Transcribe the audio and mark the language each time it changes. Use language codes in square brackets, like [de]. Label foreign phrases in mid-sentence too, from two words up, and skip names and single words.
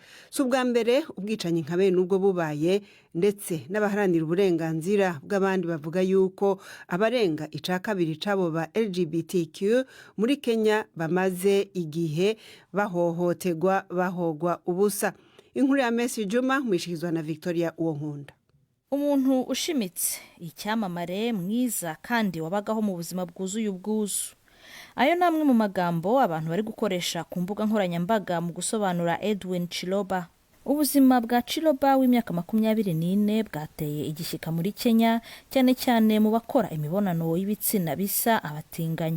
[rn] Subwa mbere ubwicanyi nka bene ubwo bubaye, ndetse n'abaharanira uburenganzira bw'abandi bavuga yuko abarenga icakabiri cabo ba LGBTQ muri Kenya bamaze igihe bahohoterwa bahogwa ubusa. Inkuru ya Messi Juma mwishikizwa na Victoria Uwonkunda. [rw] Umuntu ushimitse, icyamamare, mwiza kandi wabagaho mu buzima bwuzuye ubwuzu. Ayo namwe mu magambo abantu bari gukoresha ku mbuga nkoranyambaga mu gusobanura Edwin Chiloba. Ubuzima bwa Chiloba w'imyaka 24 bwateye igishyika muri Kenya, cyane cyane mu bakora imibonano y'ibitsina bisa abatinganyi.